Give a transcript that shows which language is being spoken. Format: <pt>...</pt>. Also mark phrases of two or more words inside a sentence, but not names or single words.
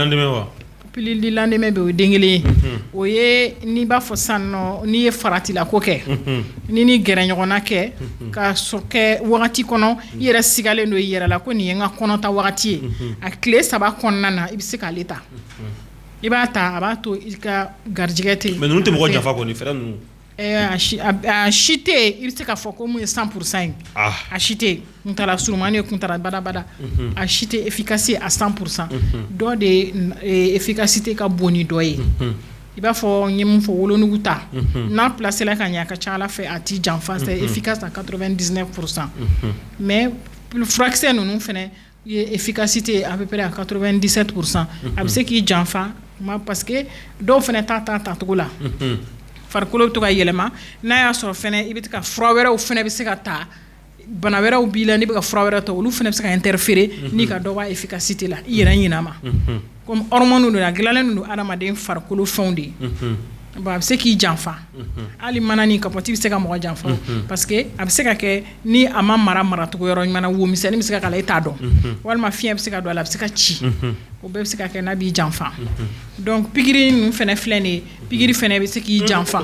<bm>pilili lendemain bɛ o ye den kelen ye o ye n'i b'a fɔ sisan nɔ n'i ye faratila ko kɛ n'i ni gɛrɛɲɔgɔnna kɛ ka sɔrɔ kɛ wagati kɔnɔ i yɛrɛ sigalen don i yɛrɛ la ko nin ye n ka kɔnɔta wagati ye a tile 3 kɔnɔna na i bɛ se k'ale ta i b'a ta a b'a to i ka garijɛgɛ tɛ yen mais ninnu tɛ mɔgɔ janfa kɔni fɛɛrɛ ninnu a si tɛ yen i bɛ se k'a fɔ ko mun ye 100% ye a si tɛ yen kuntala surumani ye kuntala badabada a si tɛ</bm> <fr>efficace à 100%</fr> <bm>dɔ de efficacité ka bon ni dɔ ye i b'a fɔ n ye mun fɔ wolonugu ta n'a placela ka ɲɛ a ka ca Ala fɛ a t'i janfa</bm> <fr>c'est efficace à 99% mais</fr> <bm>furakisɛ ninnu fɛnɛ ye</bm> <fr>efficacité à peu près à 97%</fr> <bm>a bɛ se k'i janfa</bm> <fr>parce que</fr> <bm>dɔw fɛnɛ ta cogo la farikolo bɛ to ka yɛlɛma n'a y'a sɔrɔ fɛnɛ i bɛ ka fura wɛrɛw fɛnɛ bɛ se ka ta bana wɛrɛw b'i la n'i bɛ ka fura wɛrɛ ta olu fɛnɛ bɛ se ka interférer n'i ka dɔ b'a efficacité la i yɛrɛ ɲinɛ ma</bm> <fr>comme hormone</fr> <bm>don a dilanlen don adamaden farikolo fɛnw de ye bon a bɛ se k'i janfa hali mana ni kapɔti bɛ se ka mɔgɔ janfa</bm> <fr>parce que</fr> <bm>a bɛ se ka kɛ ni a ma maracogo yɔrɔ ɲuman na wo misɛnnin bɛ se ka k'a la i t'a dɔn walima fiɲɛ bɛ se ka don a la a bɛ se ka ci o bɛɛ bɛ se ka kɛ n'a b'i janfa donc pikiri ninnu fɛnɛ filɛ nin ye pikiri fɛnɛ bɛ se k'i janfa</bm>